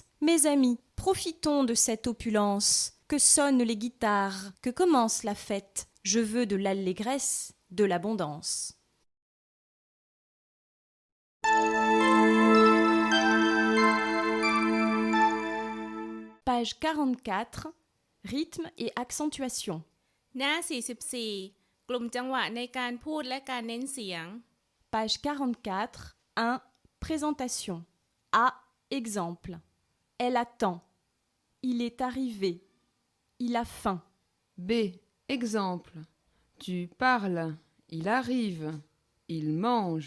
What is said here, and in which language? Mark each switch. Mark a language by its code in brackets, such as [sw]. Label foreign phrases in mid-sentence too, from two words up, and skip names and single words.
[fr] Mes amis, profitons de cette opulence, que sonnent les guitares, que commence la fête. Je veux de l'allégresse, de l'abondance. Page 44, rythme et accentuation. [th] หน้า 44 กลุ่มจังหวะในการพูดและการเน้นเสียง [fr] Page 44, 1, présentation. A, exemple. Elle attend. Il est arrivé. Il a faim. B. Exemple. Tu parles. Il arrive. Il mange.